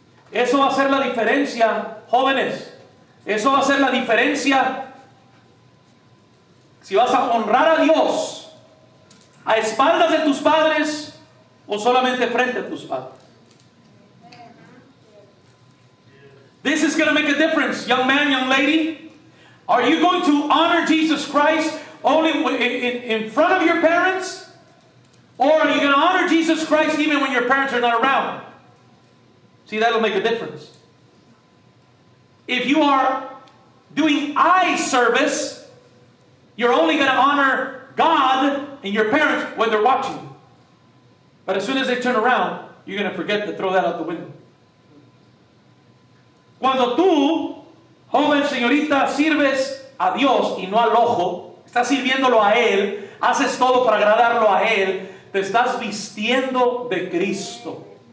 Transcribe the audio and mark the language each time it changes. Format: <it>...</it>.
<es>Eso va a hacer la diferencia, jóvenes. Eso va a hacer la diferencia si vas a honrar a Dios a espaldas de tus padres o solamente frente a tus padres.</es> <en>This is going to make a difference, young man, young lady. Are you going to honor Jesus Christ only in front of your parents? Or are you going to honor Jesus Christ even when your parents are not around? See, that'll make a difference. If you are doing eye service, you're only going to honor God and your parents when they're watching. But as soon as they turn around, you're going to forget to throw that out the window.</en> <es>Cuando tú, joven señorita, sirves a Dios y no al ojo, estás sirviéndolo a Él, haces todo para agradarlo a Él, te estás vistiendo de Cristo.</es>